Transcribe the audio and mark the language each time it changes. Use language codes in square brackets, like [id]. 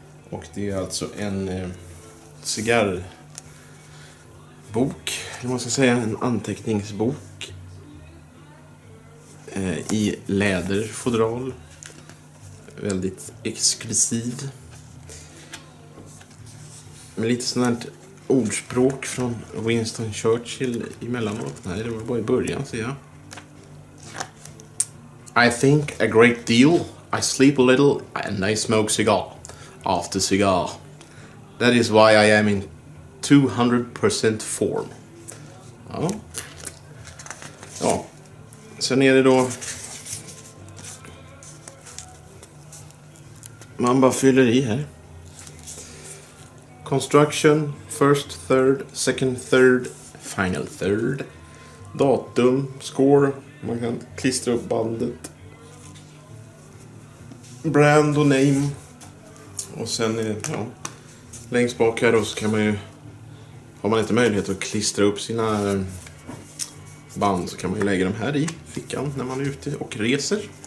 [sv] Och det är alltså en cigarrbok, eller man ska säga en anteckningsbok i läderfodral. Väldigt exklusiv. Med lite sånt här ordspråk från Winston Churchill emellanåt. Nej, det var bara i början, ser jag. [en] I think a great deal. I sleep a little and I smoke cigar after cigar. That is why I am in 200% form. [sv] Ja. Ja. Sen är det då... Man bara fyller i här. [en] Construction, first, third, second, third, final third. [sv] Datum, score. Man kan klistra upp bandet. Brand och name. Och sen längst bak här då så kan man ju, har man inte möjlighet att klistra upp sina band så kan man ju lägga dem här i fickan när man är ute och reser.